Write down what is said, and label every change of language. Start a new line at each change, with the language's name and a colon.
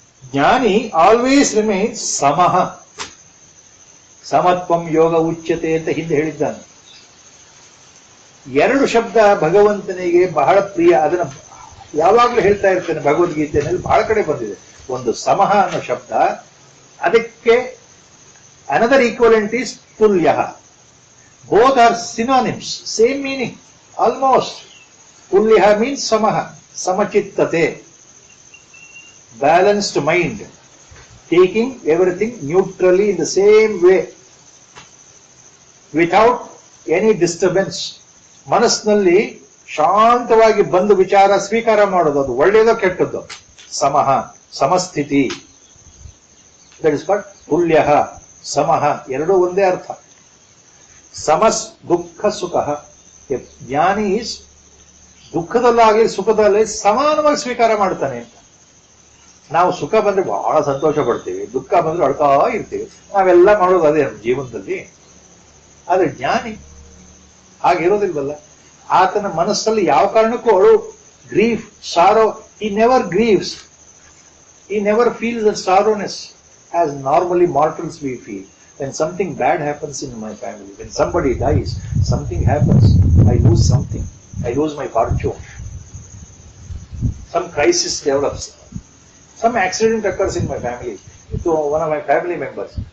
Kannada: ಜ್ಞಾನಿ
English: always remains
Kannada: ಸಮಃ.
Sanskrit: ಸಮತ್ವಂ ಯೋಗ ಉಚ್ಯತೆ
Kannada: ಅಂತ ಹಿಂದೆ ಹೇಳಿದ್ದಾನೆ. ಎರಡು ಶಬ್ದ ಭಗವಂತನಿಗೆ ಬಹಳ ಪ್ರಿಯ, ಅದನ್ನ ಯಾವಾಗಲೂ ಹೇಳ್ತಾ ಇರ್ತೇನೆ, ಭಗವದ್ಗೀತೆಯಲ್ಲಿ ಬಹಳ ಕಡೆ ಬಂದಿದೆ. ಒಂದು ಸಮಃ ಅನ್ನೋ ಶಬ್ದ, ಅದಕ್ಕೆ
English: another equivalent is tulya. Both are synonyms, same meaning almost. Tulya means samaha, samachittate, balanced mind, taking everything neutrally in the same way without any disturbance.
Kannada: ಮನಸ್ಸಿನಲ್ಲಿ ಶಾಂತವಾಗಿ ಬಂದು ವಿಚಾರ ಸ್ವೀಕಾರ ಮಾಡೋದು, ಅದು ಒಳ್ಳೆಯದೋ ಕೆಟ್ಟದ್ದು.
English: ಸಮಹ, ಸಮಸ್ಥಿತಿ. That is called ತುಲ್ಯ.
Kannada: ಸಮಹ ಎರಡೂ ಒಂದೇ ಅರ್ಥ.
Sanskrit: ಸಮಸ್ ದುಃಖ ಸುಖ.
Kannada: ಜ್ಞಾನಿ ಈಸ್ ದುಃಖದಲ್ಲಾಗಲಿ ಸುಖದಲ್ಲಿ ಸಮಾನವಾಗಿ ಸ್ವೀಕಾರ ಮಾಡ್ತಾನೆ ಅಂತ. ನಾವು ಸುಖ ಬಂದ್ರೆ ಬಹಳ ಸಂತೋಷ ಪಡ್ತೀವಿ, ದುಃಖ ಬಂದ್ರೆ ಅಳ್ತಾ ಇರ್ತೀವಿ. ನಾವೆಲ್ಲ ಮಾಡೋದು ಅದೇ ಜೀವನದಲ್ಲಿ. ಆದ್ರೆ ಜ್ಞಾನಿ ಹಾಗಿರೋದಿಲ್ವಲ್ಲ. ಆತನ ಮನಸ್ಸಲ್ಲಿ ಯಾವ ಕಾರಣಕ್ಕೂ ಅಳು, grief, ಸಾರೋ,
English: he never grieves. He never feels the sorrowness as normally mortals we feel. When something bad happens in my family, when somebody dies, something happens, I lose something, I lose my fortune, some crisis develops, some accident occurs in my family, to one of my family members.